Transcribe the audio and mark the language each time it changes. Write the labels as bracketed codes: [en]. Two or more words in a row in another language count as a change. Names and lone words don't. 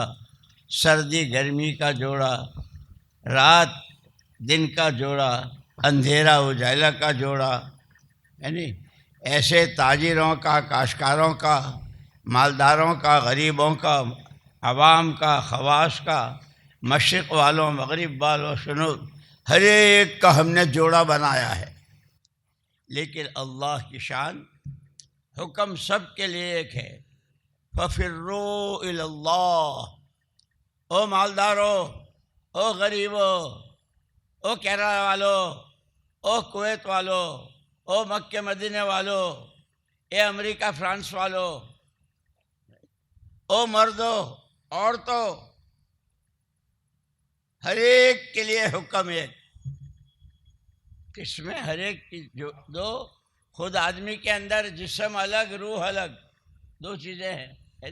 [ur] سردی گرمی کا جوڑا، رات دن کا جوڑا، اندھیرا اجالا کا جوڑا، یعنی ایسے تاجروں کا، کاشتکاروں کا، مالداروں کا، غریبوں کا، عوام کا، خواص کا، مشرق والوں، مغرب والوں، سنو، ہر ایک کا ہم نے جوڑا بنایا ہے. لیکن اللہ کی شان، حکم سب کے لیے ایک ہے: [ar] ففروا الی اللہ. [ur] او مالدارو، او غریبو، او کیرلا والو، او کویت والو، او مکہ مدینے والو، اے امریکہ فرانس والو، او مردو، عورتوں، ہر ایک کے لیے حکم ایک. کس میں؟ ہر ایک کی جو دو، خود آدمی کے اندر جسم الگ، روح الگ، دو چیزیں ہیں.